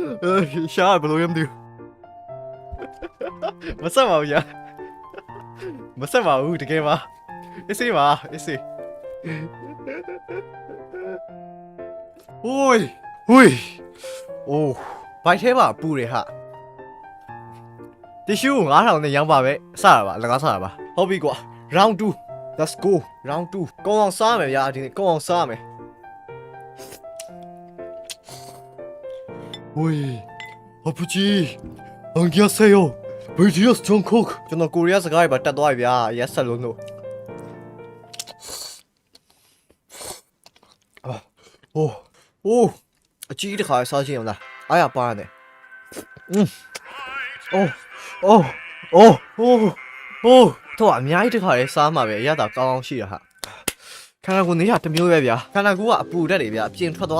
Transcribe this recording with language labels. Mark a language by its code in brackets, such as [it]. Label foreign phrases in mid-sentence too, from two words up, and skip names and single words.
[my] ရှာဘယ်လိုရမသိဘူးမဆက်ပါဘူးဗျာမဆက်ပါဘူးတကယ်ပါအေးစေးပါအေးစေးဟိုးဟိုးအိုးဘိုက်ထဲမှာပူတယ်ဟာ တီရှူ9000နဲ့ရောင်းပါပဲစတာပါလကားစတာပါဟုတ်ပြီကွာ [en] round 2 let's go round 2 [my] ကောင်းအောင်စားမယ်ဗျာဒီနေ့ကောင်းအောင်စားမယ်ဝေးအပူကြီး안녕하세요 BTS Jungkook ကျွန်တော်ကိုရီးယားစကားတွေပါတက်သွားပြီဗျာရက်ဆက်လုံးလို့ အိုးအကြီးတစ်ခါစားချင်းအောင်လားအားရပါနဲ့အိုးတော့အများကြီးတစ်ခါလေးစားမှာပဲရတာကောင်းအောင်ရှိတာဟာခန္ဓာကိုယ်နေရတစ်မျိုးပဲဗျာခန္ဓာကိုယ်ကအပူတက်တယ်ဗျာအပြင်ထွက်သွား